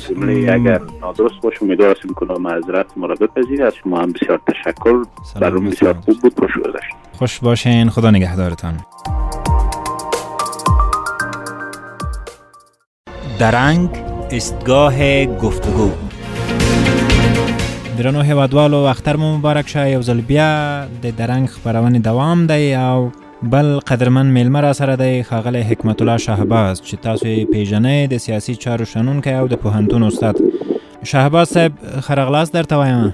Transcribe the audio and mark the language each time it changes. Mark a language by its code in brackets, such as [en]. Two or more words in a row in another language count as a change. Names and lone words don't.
[fa] اگر نادرست باشه امیدوار هستم که معذرت ما را بپذیرید. از شما هم بسیار تشکر. برنامه بسیار خوب بود. خوش گذشت. خوش باشین. خدا نگهدارتان. درنگ استگاه گفتگو. [ps] درنو هیوادوالو اختر مبارک شه. یو ځل بیا د درنګ خپرونې دوام دی او بل قدرمن میلمه را سره دی ښاغلی حکمت الله شهباز چې تاسو یې پیژنئ، د سیاسي چارو شنونکی او د پوهنتون استاد. شهباز صاحب ښه راغلاست درته وایم.